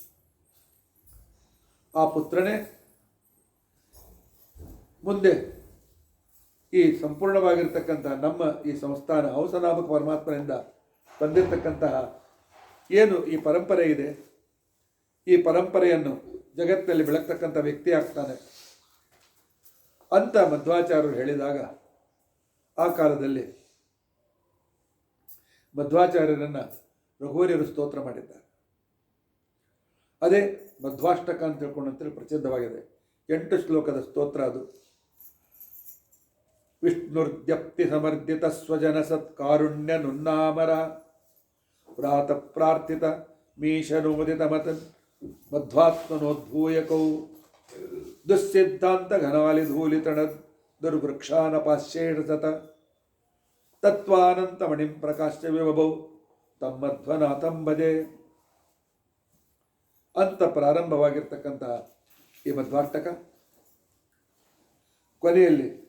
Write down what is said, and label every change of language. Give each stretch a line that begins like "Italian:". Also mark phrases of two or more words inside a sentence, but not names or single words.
Kannada: ಆ ಪುತ್ರನೇ ಮುಂದೆ ಈ ಸಂಪೂರ್ಣವಾಗಿರ್ತಕ್ಕಂತಹ ನಮ್ಮ ಈ ಸಂಸ್ಥಾನ ಹಂಸನಾಮಕ ಪರಮಾತ್ಮನಿಂದ ಬಂದಿರತಕ್ಕಂತಹ ಏನು ಈ ಪರಂಪರೆ ಇದೆ, ಈ ಪರಂಪರೆಯನ್ನು ಜಗತ್ತಿನಲ್ಲಿ ಬೆಳಗ್ತಕ್ಕಂಥ ವ್ಯಕ್ತಿ ಆಗ್ತಾನೆ ಅಂತ ಮಧ್ವಾಚಾರ್ಯರು ಹೇಳಿದಾಗ ಆ ಕಾಲದಲ್ಲಿ ಮಧ್ವಾಚಾರ್ಯರನ್ನು ರಘುವರ್ಯರು ಸ್ತೋತ್ರ ಮಾಡಿದ್ದಾರೆ. ಅದೇ ಮಧ್ವಾಷ್ಟಕ ಅಂತ ತಿಳ್ಕೊಂಡಂತೇಳಿ ಪ್ರಸಿದ್ಧವಾಗಿದೆ. 8 ಶ್ಲೋಕದ ಸ್ತೋತ್ರ ಅದು.
Sanskrit: ವಿಷ್ಣುರ್ದ್ಯಪ್ತಿ ಸಮರ್ದಿತ ಸ್ವಜನ ಸತ್ಕಾರುಣ್ಯ ನುನ್ನಾಮರ ಪ್ರಾತ ಪ್ರಾರ್ಥಿತ ಮೀಶನೋದಿತ ಮತನ್ ಮಧ್ವಾತ್ಮನೋದ್ಭೂಯಕೌ ದುಸ್ಸಿದ್ಧಾಂತ ಘನಾಲಿ ಧೂಲಿತಣ ದುರ್ವೃಕ್ಷಾನಪಾಶ್ಯೇಣ ಸತ ತತ್ವಾನಂತ ಮಣಿಂ ಪ್ರಕಾಶ್ಯ ವಿಭವೌ ತಮ್ಮಧ್ವನಾಥಂ ಭಜೆ
Kannada: ಅಂತ ಪ್ರಾರಂಭವಾಗಿರ್ತಕ್ಕಂತಹ ಈ ಮಧ್ವಾಷ್ಟಕ ಕೊನೆಯಲ್ಲಿ